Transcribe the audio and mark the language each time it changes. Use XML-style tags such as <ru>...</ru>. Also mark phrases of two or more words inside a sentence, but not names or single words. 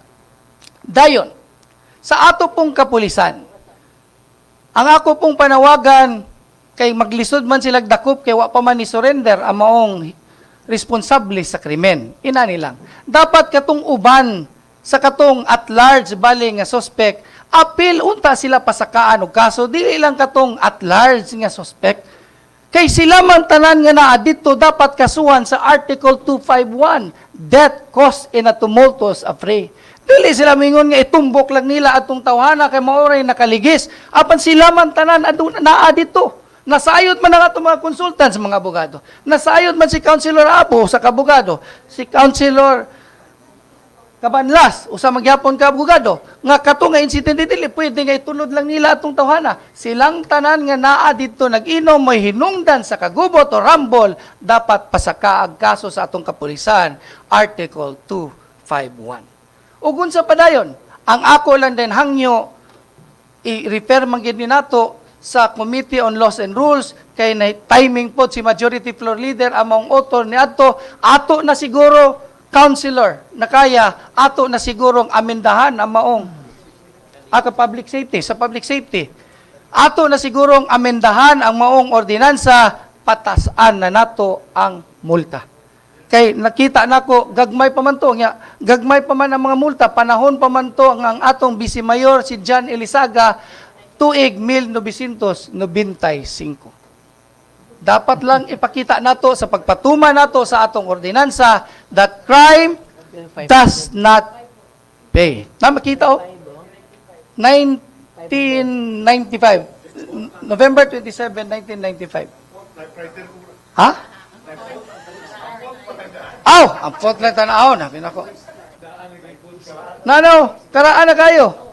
<ceb>Dayon sa ato pong kapulisan, ang ako pong panawagan kay maglisod man sila dakop kay wa pa man ni surrender ang maong responsable sa krimen. Inani lang. Dapat katong uban sa katong</ceb> <en>at large</en> <ceb>bali nga suspect, apil unta sila pasakaan og kaso, dili lang katong</ceb> <en>at large</en> <ceb>nga suspect. Kay sila man tanan nga naa dito dapat kasuhan sa Article 251,</ceb> <en>death caused in a tumultuous affray.</en> <ceb>Dili sila mingon nga itumbok lang nila atong tawhana kay maoray nakaligis. Apan sila man tanan naa dito. Nasayod man ang atong mga consultants, mga abogado. Nasayod man si Councilor Abo sa kabogado. Si Councilor Kabanlas, usa magyapon ka abogado. Nga kato nga insidente dili, pwede nga itulod lang nila atong tawhana. Silang tanan nga naa dito nag-inom mo'y hinungdan sa kagubot o rambol, dapat pasakaag kaso sa atong kapulisan. Article 251. Ugun sa padayon, ang ako lang din hangyo, i-refer man gid ni nato sa Committee on Laws and Rules, kay na timing po si Majority Floor Leader among author ni ato na siguro, Councilor, na kaya, ato na sigurong amendahan ang maong</ceb> <en>public safety,</en> <ceb>sa</ceb> <en>public safety.</en> <ceb>Ato na sigurong amendahan ang maong ordinansa, patasan na nato ang multa. Kay nakita nako gagmay pa man to nya, gagmay pa man ang mga multa, panahon pa man to ang atong Vice Mayor si John Elizaga tuig 1995. Dapat lang ipakita nato sa pagpatuma nato sa atong ordinansa</ceb> <en>that crime does not pay.</en> <ceb>Na makita oh. 1995. November 27, 1995. Ha? Aw, ang pot lang tanahon, habi nako. Nano, karaan na kayo.</ceb>